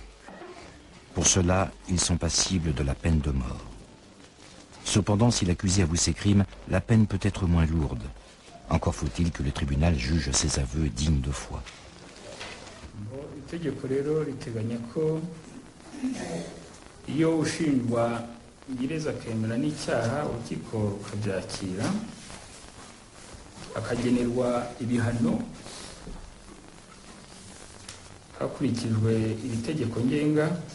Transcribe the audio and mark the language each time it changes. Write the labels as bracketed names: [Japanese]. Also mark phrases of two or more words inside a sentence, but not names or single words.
[French] Pour cela, ils sont passibles de la peine de mort. Cependant, si l'accusé avoue ses crimes, la peine peut être moins lourde. Encore faut-il que le tribunal juge ses aveux dignes de foi. [Kinyarwanda] Itegeko rero riteganya ko iyo ushinjwa gereza akemera n'icyaha urukiko rukabyakira akagenerwa ibihano hakurikijwe iri tegeko ngenga.